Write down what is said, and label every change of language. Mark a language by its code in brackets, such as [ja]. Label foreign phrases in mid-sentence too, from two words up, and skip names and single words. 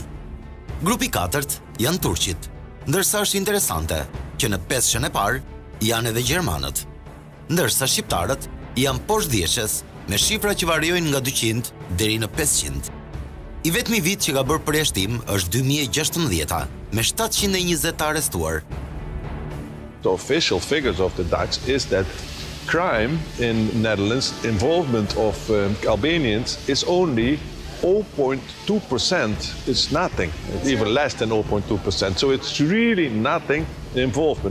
[sq] Grupi 4 janë turqit, ndërsa është interesante që në 500 e parë janë edhe gjermanët, ndërsa shqiptarët janë poshtë dhjetëshes me shifra që variojnë nga 200 deri në 500. I vetmi vit që ka bërë përjashtim është 2016 me 720 të arrestuar. [en] The official figures of the Dutch is that crime in Netherlands, involvement of Albanians is only 0.2%. It's nothing, even less than 0.2%. So it's really nothing involvement.